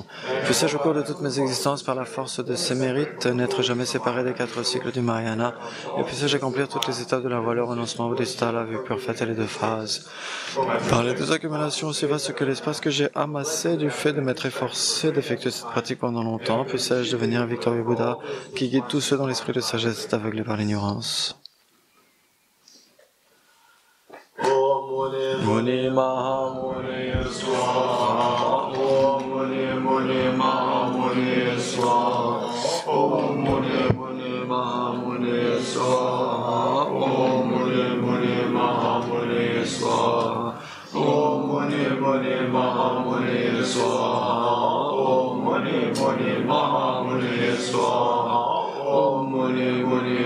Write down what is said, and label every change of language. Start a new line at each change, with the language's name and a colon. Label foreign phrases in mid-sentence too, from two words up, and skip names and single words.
French: Puisse-je au cours de toutes mes existences, par la force de ces mérites, n'être jamais séparé des 4 cycles du Mahayana, et puisse-je accomplir toutes les étapes de la voie, le renoncement bouddhiste, la vue pure faite et les 2 phases. Par les 2 accumulations aussi vastes que l'espace que j'ai amassé du fait de m'être efforcé d'effectuer cette pratique pendant longtemps, puisse-je devenir un victorieux Bouddha qui guide tous ceux dont l'esprit de sagesse est aveuglé par l'ignorance.
Sanskrit: मुनि महा मुनि स्वाहा ओं मुनि मुनि महा मुनि स्वाहा ओं मुनि मुनि महा मुनि स्वाहा ओं मुनि मुनि महा मुनि स्वाहा ओं मुनि मुनि महा मुनि स्वाहा ओं मुनि मुनि महा मुनि स्वाहा ओं मुनि मुनि